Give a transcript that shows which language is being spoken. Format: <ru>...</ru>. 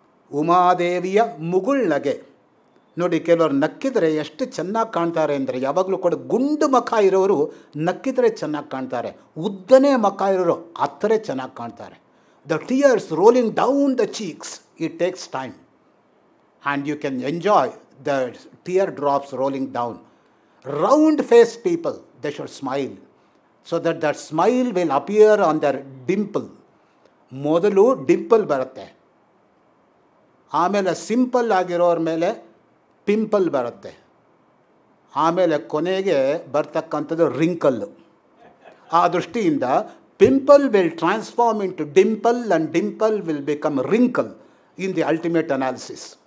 <kn>ಉಮಾದೇವಿಯ ಮುಗುಳ್ನಗೆ ನೋಡಿ, ಕೆಲವರು ನಕ್ಕಿದರೆ ಎಷ್ಟು ಚೆನ್ನಾಗಿ ಕಾಣ್ತಾರೆ ಅಂದರೆ, ಯಾವಾಗಲೂ ಕೂಡ ಗುಂಡು ಮುಖ ಇರೋರು ನಕ್ಕಿದರೆ ಚೆನ್ನಾಗಿ ಕಾಣ್ತಾರೆ, ಉದ್ದನೇ ಮುಖ ಇರೋರು ಹತ್ತರೆ ಚೆನ್ನಾಗಿ ಕಾಣ್ತಾರೆ.</kn> <en>The tears rolling down the cheeks, it takes time and you can enjoy the tear drops rolling down. Round faced people, they should smile so that that smile will appear on their dimple.</en> <kn>ಮೊದಲು ಡಿಂಪಲ್ ಬರುತ್ತೆ, ಆಮೇಲೆ simple ಆಗಿರೋರ ಮೇಲೆ pimple ಬರುತ್ತೆ, ಆಮೇಲೆ ಕೊನೆಗೆ ಬರ್ತಕ್ಕಂಥದ್ದು ರಿಂಕಲ್ಲು. ಆ ದೃಷ್ಟಿಯಿಂದ pimple will transform into Dimple and Dimple will become wrinkle in the ultimate analysis.</kn>